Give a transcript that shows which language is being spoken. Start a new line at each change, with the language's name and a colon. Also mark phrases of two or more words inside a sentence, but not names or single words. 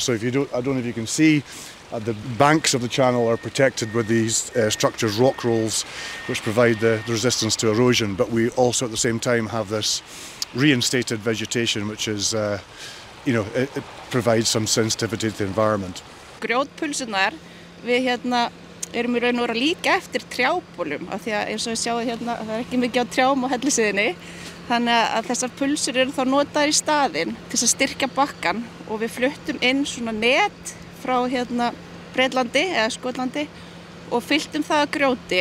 English: So I don't know if you can see, the banks of the channel are protected with these structures, rock rolls, which provide the resistance to erosion, but we also at the same time have this reinstated vegetation, which is, it provides some sensitivity to the environment.
Icelandic: Grjótpulsurnar, við erum í raun og veru líka eftir trjábólum, af því að eins og við sjáum það ekki mikið á trjám á Hellisheiðinni, þannig að þessar pulsur eru þá notaðar í staðinn til að styrkja bakkann og við fluttum inn svona net frá Bretlandi eða Skotlandi og fylltum það að grjóti.